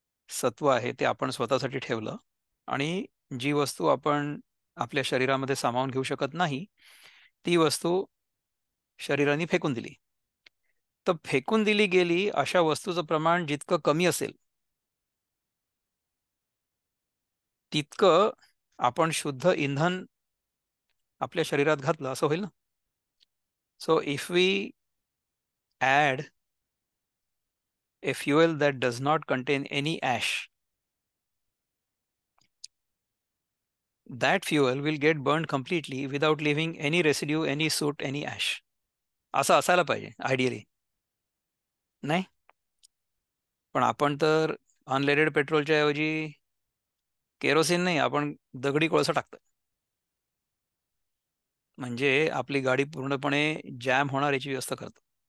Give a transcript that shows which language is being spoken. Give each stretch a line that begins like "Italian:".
Marathi: सत्व आहे ते आपण स्वतःसाठी ठेवलं आणि जी वस्तू आपण आपल्या शरीरामध्ये सामावून घेऊ शकत नाही ती वस्तू शरीराने फेकून दिली. तर फेकून दिली गेली अशा वस्तूचं प्रमाण जितकं कमी असेल तितकं आपण शुद्ध इंधन आपल्या शरीरात घातलं असं होईल ना.
English: So if we add a fuel that does not contain any ash, that fuel will get burned completely without leaving any residue, any soot, any ash.
Marathi: असं असायला पाहिजे आयडियली, नाही? पण आपण तर अनलेडेड पेट्रोलच्या ऐवजी केरोसिन नाही, आपण दगडी कोळसा टाकतो. म्हणजे आपली गाडी पूर्णपणे जॅम होणार याची व्यवस्था करतो.